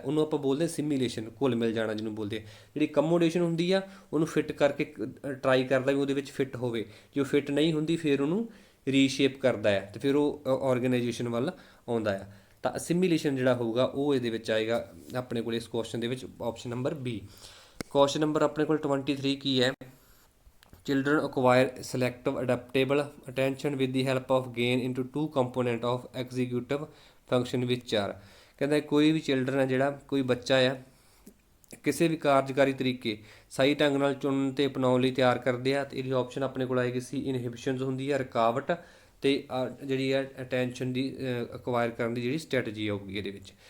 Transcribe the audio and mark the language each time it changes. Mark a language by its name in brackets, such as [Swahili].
[Punjabi] ਉਹਨੂੰ ਆਪਾਂ ਬੋਲਦੇ ਸਿਮੀਲੇਸ਼ਨ, ਘੁਲ ਮਿਲ ਜਾਣਾ ਜਿਹਨੂੰ ਬੋਲਦੇ। ਜਿਹੜੀ ਕੰਮੋਡੇਸ਼ਨ ਹੁੰਦੀ ਆ, ਉਹਨੂੰ ਫਿੱਟ ਕਰਕੇ ਟਰਾਈ ਕਰਦਾ ਵੀ ਉਹਦੇ ਵਿੱਚ ਫਿੱਟ ਹੋਵੇ। ਜੇ ਉਹ ਫਿੱਟ ਨਹੀਂ ਹੁੰਦੀ ਫਿਰ ਉਹਨੂੰ ਰੀਸ਼ੇਪ ਕਰਦਾ ਹੈ ਅਤੇ ਫਿਰ ਉਹ ਆਰਗੇਨਾਈਜੇਸ਼ਨ ਵੱਲ ਆਉਂਦਾ ਆ। ਤਾਂ ਸਿਮੀਲੇਸ਼ਨ ਜਿਹੜਾ ਹੋਊਗਾ ਉਹ ਇਹਦੇ ਵਿੱਚ ਆਏਗਾ ਆਪਣੇ ਕੋਲ ਇਸ ਕੁਐਸਚਨ ਦੇ ਵਿੱਚ, option number B. Question number ਆਪਣੇ ਕੋਲ 23 ਕੀ ਹੈ, [English] children acquire selective adaptable attention with the help of gain into two component of executive function which are। [Punjabi] ਕਹਿੰਦਾ ਕੋਈ ਵੀ ਚਿਲਡਰਨ ਹੈ ਜਿਹੜਾ, ਕੋਈ ਬੱਚਾ ਆ, ਕਿਸੇ ਵੀ ਕਾਰਜਕਾਰੀ ਤਰੀਕੇ ਸਹੀ ਢੰਗ ਨਾਲ ਚੁਣਨ ਅਤੇ ਅਪਣਾਉਣ ਲਈ ਤਿਆਰ ਕਰਦੇ ਆ। ਅਤੇ ਇਹਦੀ ਆਪਸ਼ਨ ਆਪਣੇ ਕੋਲ ਆਏਗੀ ਸੀ ਇਨਹਿਬਿਸ਼ਨਸ ਹੁੰਦੀ ਹੈ, ਰੁਕਾਵਟ, ਅਤੇ ਜਿਹੜੀ ਹੈ ਅਟੈਂਸ਼ਨ ਦੀ ਅਕਵਾਇਰ ਕਰਨ ਦੀ ਜਿਹੜੀ ਸਟ੍ਰੈਟਜੀ ਆਊਗੀ ਇਹਦੇ ਵਿੱਚ।